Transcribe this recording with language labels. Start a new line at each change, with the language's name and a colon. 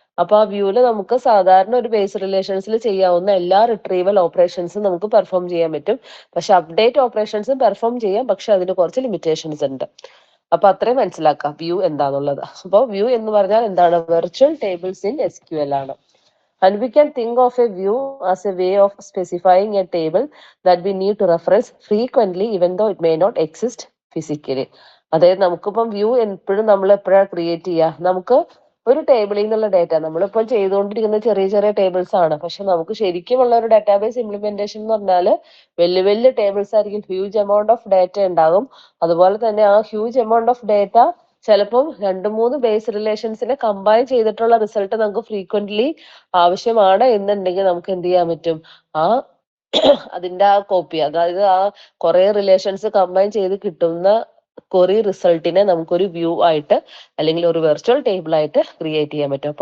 Malayalam: അപ്പൊ ആ വ്യൂവില് നമുക്ക് സാധാരണ ഒരു ബേസ് റിലേഷൻസിൽ ചെയ്യാവുന്ന എല്ലാ റിട്രീവൽ ഓപ്പറേഷൻസും നമുക്ക് പെർഫോം ചെയ്യാൻ പറ്റും. പക്ഷെ അപ്ഡേറ്റ് ഓപ്പറേഷൻസും പെർഫോം ചെയ്യാം. പക്ഷെ അതിന് കുറച്ച് ലിമിറ്റേഷൻസ് ഉണ്ട്. അപ്പൊ അത്രയും മനസ്സിലാക്കാം വ്യൂ എന്താന്നുള്ളത്. അപ്പോൾ വ്യൂ എന്ന് പറഞ്ഞാൽ എന്താണ്? വെർച്വൽ ടേബിൾസ് ഇൻ SQL ആണ്.
English: And we can think of a view as a way of specifying a table that we need to reference frequently even though it may not exist physically.
Malayalam: അതായത് നമുക്കിപ്പം view എപ്പോഴും നമ്മൾ എപ്പോഴാണ് create ചെയ്യുക, നമുക്ക് ഒരു ടേബിളിൽ നിന്നുള്ള ഡേറ്റ നമ്മളിപ്പോൾ ചെയ്തുകൊണ്ടിരിക്കുന്ന ചെറിയ ചെറിയ ടേബിൾസ് ആണ്, പക്ഷെ നമുക്ക് ശരിക്കുമുള്ള ഒരു ഡാറ്റാബേസ് ഇംപ്ലിമെന്റേഷൻ എന്ന് പറഞ്ഞാൽ വലിയ വലിയ ടേബിൾസ് ആയിരിക്കും, ഹ്യൂജ് എമൗണ്ട് ഓഫ് ഡേറ്റ ഉണ്ടാകും. അതുപോലെ തന്നെ ആ ഹ്യൂജ് എമൗണ്ട് ഓഫ് ഡേറ്റ ചിലപ്പം 2-3 ബേസ് റിലേഷൻസിനെ കമ്പൈൻ ചെയ്തിട്ടുള്ള റിസൾട്ട് നമുക്ക് ഫ്രീക്വന്റ്ലി ആവശ്യമാണ് എന്നുണ്ടെങ്കിൽ നമുക്ക് എന്ത് ചെയ്യാൻ പറ്റും, ആ അതിന്റെ ആ കോപ്പി, അതായത് ആ കുറെ റിലേഷൻസ് കമ്പൈൻ ചെയ്ത് കിട്ടുന്ന ക്വറി റിസൾട്ടിനെ നമുക്കൊരു വ്യൂ ആയിട്ട് അല്ലെങ്കിൽ ഒരു വെർച്വൽ ടേബിൾ ആയിട്ട് ക്രിയേറ്റ് ചെയ്യാൻ പറ്റും.